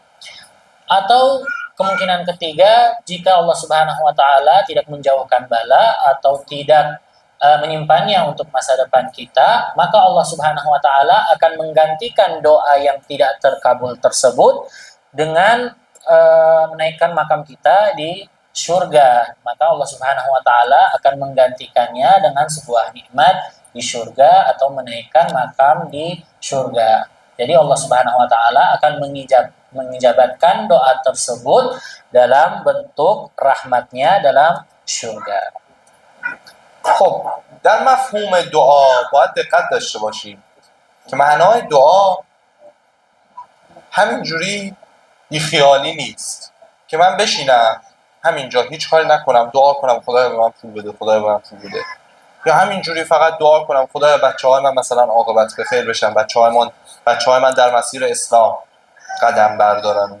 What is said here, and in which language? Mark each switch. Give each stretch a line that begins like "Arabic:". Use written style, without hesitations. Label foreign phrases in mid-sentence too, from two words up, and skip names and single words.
Indonesian: Atau kemungkinan ketiga, jika Allah
Arabic: سبحانه وتعالى
Indonesian: tidak menjauhkan bala atau tidak menyimpannya untuk masa depan kita, maka Allah
Arabic: سبحانه وتعالى
Indonesian: akan menggantikan doa yang tidak terkabul tersebut dengan menaikkan makam kita di surga, maka Allah
Arabic: سبحانه وتعالى
Indonesian: akan menggantikannya dengan sebuah nikmat di surga atau menaikkan makam di surga. Jadi Allah
Arabic: سبحانه وتعالى
Indonesian: akan mengijabatkan doa tersebut dalam bentuk rahmatnya dalam surga.
Persian: خب در مفهوم دعا باید دقت داشته باشیم که معنای دعا همینجوری بیخیالی نیست که من بشینم همینجا هیچ کاری نکنم دعا کنم خدایا به من پول بده خدایا به من پول بده، یا همینجوری فقط دعا کنم خدایا بچه‌های من مثلا عاقبت به خیر بشن، بچه‌های من در مسیر اسلام قدم بردارن.